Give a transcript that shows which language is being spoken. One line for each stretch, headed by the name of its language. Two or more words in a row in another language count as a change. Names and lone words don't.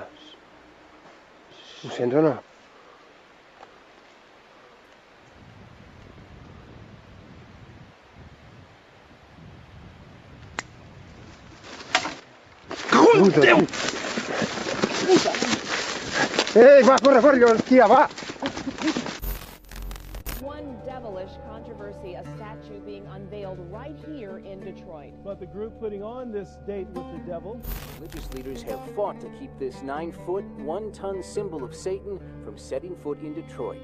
Catalan: Ho sents o no? Cago en Déu! Va, corre, allò, tia, va!
English: One devilish controversy, a statue being unveiled right here in Detroit. But the group putting on this date with the devil. Religious leaders have fought to keep this 9-foot, 1-ton symbol of Satan from setting foot in Detroit.